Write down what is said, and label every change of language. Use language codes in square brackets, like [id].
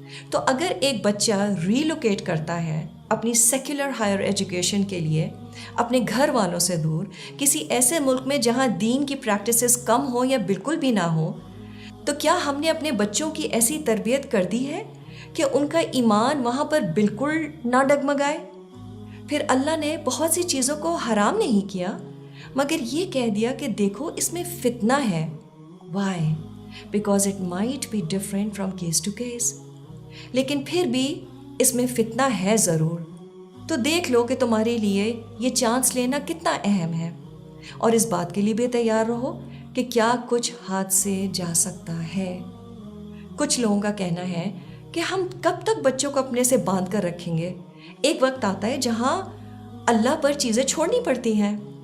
[ur] تو اگر ایک بچہ ریلوکیٹ کرتا ہے اپنی [en] secular higher education [ur] کے لیے اپنے گھر والوں سے دور کسی ایسے ملک میں جہاں دین کی پریکٹسز کم ہو یا بالکل بھی نہ ہو، تو کیا ہم نے اپنے بچوں کی ایسی تربیت کر دی ہے کہ ان کا ایمان وہاں پر بالکل نہ ڈگمگائے؟ پھر اللہ نے بہت سی چیزوں کو حرام نہیں کیا، مگر یہ کہہ دیا کہ دیکھو اس میں فتنہ ہے. [en] Why? Because it might be different from case to case. [ur] لیکن پھر بھی اس میں فتنہ ہے ضرور. تو دیکھ لو کہ تمہارے لیے یہ چانس لینا کتنا اہم ہے، اور اس بات کے لیے بھی تیار رہو کہ کیا کچھ ہاتھ سے جا سکتا ہے. کچھ لوگوں کا کہنا ہے کہ ہم کب تک بچوں کو اپنے سے باندھ کر رکھیں گے؟ ایک وقت آتا ہے جہاں اللہ پر چیزیں چھوڑنی پڑتی ہیں.